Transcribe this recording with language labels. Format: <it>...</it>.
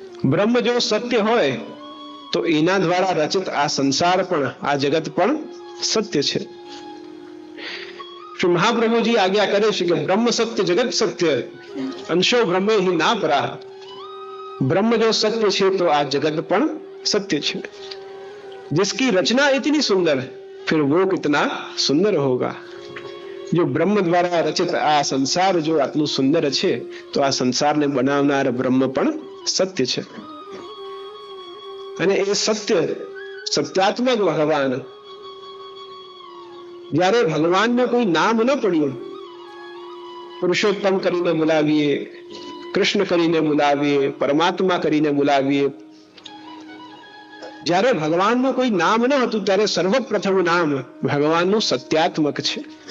<gu>બ્રહ્મ જો સત્ય હોય તો એના દ્વારા રચિત આ સંસાર પણ, આ જગત પણ સત્ય છે. શ્રી મહાપ્રભુજી આજ્ઞા કરે છે કે બ્રહ્મ સત્ય જગત સત્ય અંશો બ્રહ્મે હિ ના પરા. બ્રહ્મ જો સત્ય છે તો આ જગત પણ સત્ય છે.</gu> <hi>जिसकी रचना इतनी सुंदर फिर वो कितना सुंदर होगा. जो ब्रह्म द्वारा रचित</hi> <gu>આ સંસાર જો આટલું સુંદર છે તો આ સંસારને બનાવનાર બ્રહ્મ પણ સત્ય છે. અને એ સત્ય, સત્યાત્મક ભગવાન, જ્યારે ભગવાનને કોઈ નામ ન પડ્યું, પુરુષોત્તમ કરીને બોલાવીએ, કૃષ્ણ કરીને બોલાવીએ, પરમાત્મા કરીને બોલાવીએ, જ્યારે ભગવાનનું કોઈ નામ ન હતું ત્યારે સર્વપ્રથમ નામ ભગવાનનું સત્યાત્મક છે.</gu>